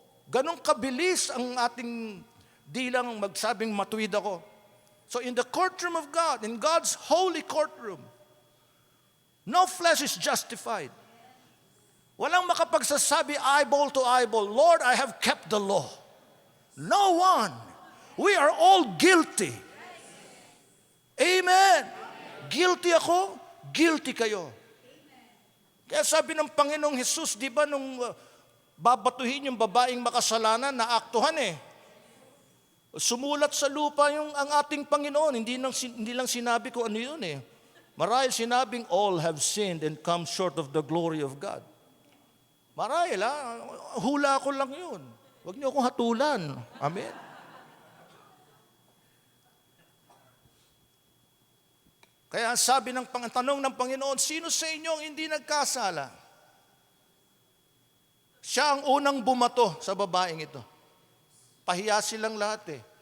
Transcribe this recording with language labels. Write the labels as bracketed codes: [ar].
[tl] Ganong kabilis ang ating dilang magsabing matuwid ako. [en] So in the courtroom of God, in God's holy courtroom, no flesh is justified. [tl] Walang makapagsasabi [en] eyeball to eyeball, Lord, I have kept the law. No one. We are all guilty. Amen. [tl] Guilty ako, guilty kayo. Kaya sabi ng Panginoong Jesus, di ba nung babatuhin yung babaeng makasalanan, naaktuhan eh. Sumulat sa lupa ang ating Panginoon, hindi lang sinabi ko ano yun eh. Marahil sinabing, [en] all have sinned and come short of the glory of God. [tl] Marahil hula ko lang yun. Huwag niyo akong hatulan. Amen. Kaya sabi tanong ng Panginoon, sino sa inyo ang hindi nagkasala? Siya ang unang bumato sa babaeng ito. Pahiya silang lahat eh.